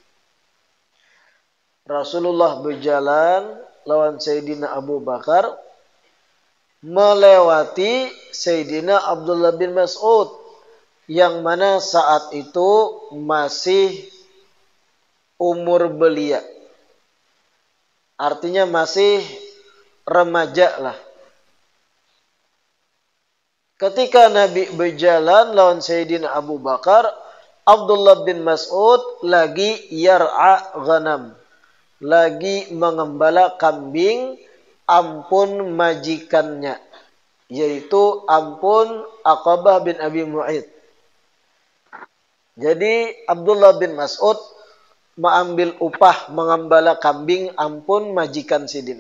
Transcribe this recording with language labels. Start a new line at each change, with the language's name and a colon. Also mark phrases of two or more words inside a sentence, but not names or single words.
Indonesian: Rasulullah berjalan lawan Sayyidina Abu Bakar melewati Sayyidina Abdullah bin Mas'ud yang mana saat itu masih umur belia. Artinya masih remaja lah. Ketika Nabi berjalan lawan Sayyidina Abu Bakar, Abdullah bin Mas'ud lagi
Arabic: يرعى غنم.
Indonesian: Lagi mengembala kambing ampun majikannya. Yaitu ampun Aqbah bin Abi Mu'ayth. Jadi Abdullah bin Mas'ud mengambil upah mengembala kambing ampun majikan Sidin.